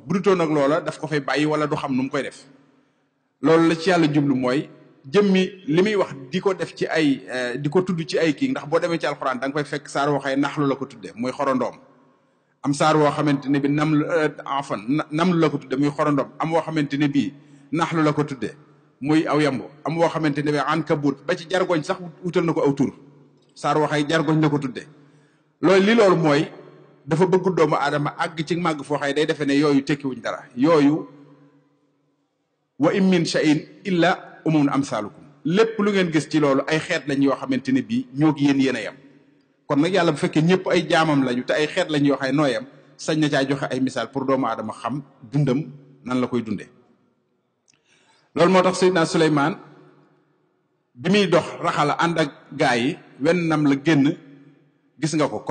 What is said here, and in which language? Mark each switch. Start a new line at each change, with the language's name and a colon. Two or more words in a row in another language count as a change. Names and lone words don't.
Wolof: bu dutoon nag loola daf ko fay bàyyi wala du xam nu mu koy def. loolu la ci yàlla jublu mooy jëmmi li muy wax di ko def ci ay di ko tudd ci ay kii, ndax boo demee ci alxuraan da nga fay fekk saar woo xëy naxlu la ko tudde muy xorondoom, am saar woo xamante ne bi namlu la ko tudde muy xorondoom, am woo xamante ne bii naxlu la ko tudde muy aw yamb, am woo xamante ne bi ankabut, ba ci jargoñ sax wutal na ko aw tur, saar woo xëy jargoñ la ko tudde. loolu mooy dafa bëgg doomu aadama àgg ci màgg foo xëy day defee ne yooyu tekkiwuñ dara.
Arabic: yooyu وإن من شيء إلا أمم أمثالكم,
Wolof: lépp lu ngeen gis ci loolu ay xeet lañ yoo xamante ne bii ñoo gi yéen a yem. kon nag yàlla bu fekkee ñëpp ay jaamam lañu te ay xeet lañ yoo xam ne noo yem, sañ na caa joxe ay misaal pour doomu aadama xam dundam nan la koy dundee. loolu moo tax Seydina Suleymaan bi muy dox raxala ànd ak gaa yi, wenn nam la génn, gis nga ko.